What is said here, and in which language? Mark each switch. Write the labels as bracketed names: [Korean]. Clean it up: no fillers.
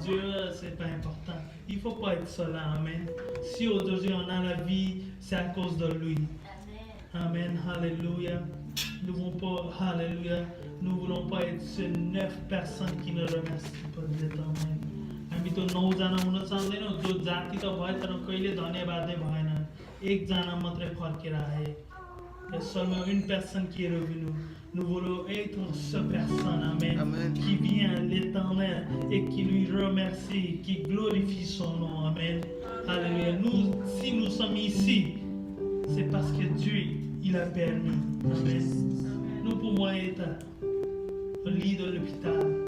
[French] Dieu, c'est pas important. Il ne faut pas être seul, amen. Si aujourd'hui on a la vie, c'est à cause de lui. Amen, alléluia. Nous ne voulons pas, alléluia, nous voulons pas être ces 9 personnes qui ne remercient pas Dieu, amen. [Nepali] हामी त 9 जना हुन चाहदैनौँ जो जाति त भयो तर कहिले धन्यवादै भएन एकजना मात्रै फर्केर आए [French] seulement une personne qui est revenue. Nous voulons être cette personne, amen, Amen. qui vient à l'Éternel et qui lui remercie, qui glorifie son nom, amen. Alléluia. Nous, si nous sommes ici, c'est parce que Dieu, il a permis, amen. Nous pouvons être au lit de l'hôpital.